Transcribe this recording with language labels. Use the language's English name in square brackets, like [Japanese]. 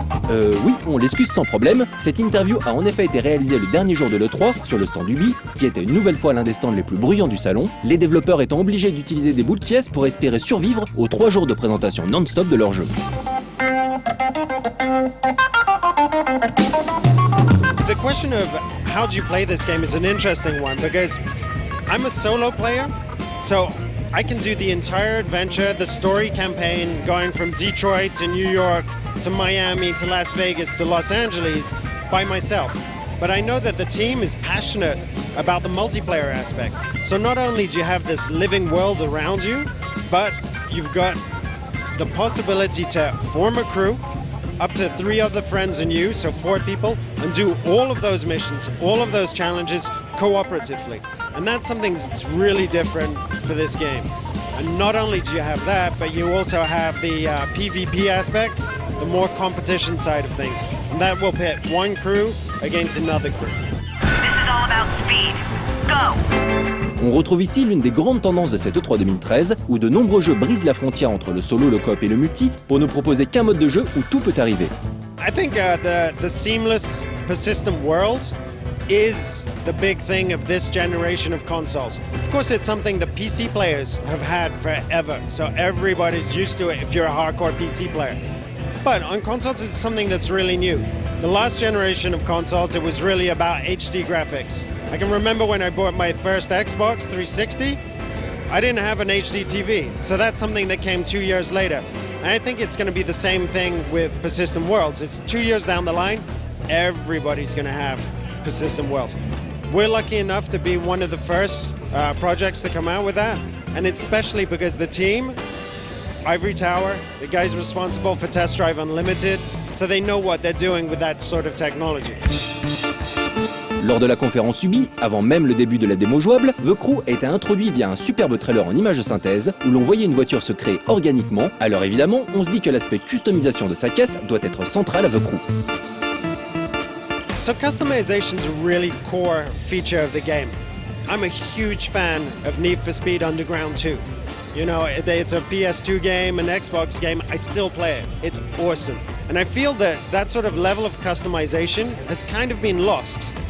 [French] Oui, on l'excuse sans problème. Cette interview a en effet été réalisée le dernier jour de l'E3 sur le stand Ubi, qui était une nouvelle fois l'un des stands les plus bruyants du salon, les développeurs étant obligés d'utiliser des bouts de caisse pour espérer survivre aux 3 jours de présentation non-stop de leur jeu. [English] The question of how do you play this game is an interesting one because I'm a solo player, so I can do the entire adventure, the story campaign, going from Detroit to New York to Miami to Las Vegas to Los Angeles by myself. But I know that the team is passionate about the multiplayer aspect. So not only do you have this living world around you, but you've got the possibility to form a crew, up to 3 other friends and you, so 4 people, and do all of those missions, all of those challenges cooperatively. And that's something that's really different for this game. And not only do you have that, but you also have the PvP aspect, the more competition side of things. And that will pit one crew against another crew. This is all about speed. Go! [French] On retrouve ici l'une des grandes tendances de cette E3 2013, où de nombreux jeux brisent la frontière entre le solo, le coop et le multi, pour ne proposer qu'un mode de jeu où tout peut arriver. [English] I think the seamless, persistent world is the big thing of this generation of consoles. Of course, it's something the PC players have had forever, so everybody's used to it if you're a hardcore PC player. But on consoles, it's something that's really new. The last generation of consoles, it was really about HD graphics. I can remember when I bought my first Xbox 360, I didn't have an HD TV, so that's something that came 2 years later. And I think it's going to be the same thing with persistent worlds. It's 2 years down the line, everybody's going to have persistent worlds. We're lucky enough to be one of the first projects to come out with that, and it's especially because the team, Ivory Tower, the guys responsible for Test Drive Unlimited, so they know what they're doing with that sort of technology. [French] Lors de la conférence Ubi, avant même le début de la démo jouable, The Crew a été introduit via un superbe trailer en images de synthèse où l'on voyait une voiture se créer organiquement. Alors évidemment, on se dit que l'aspect customisation de sa caisse doit être central à The Crew. [English] So customization is a really core feature of the game. I'm a huge fan of Need for Speed Underground 2. You know, it's a PS2 game, an Xbox game, I still play it. It's awesome. And I feel that that sort of level of customization has kind of been lost.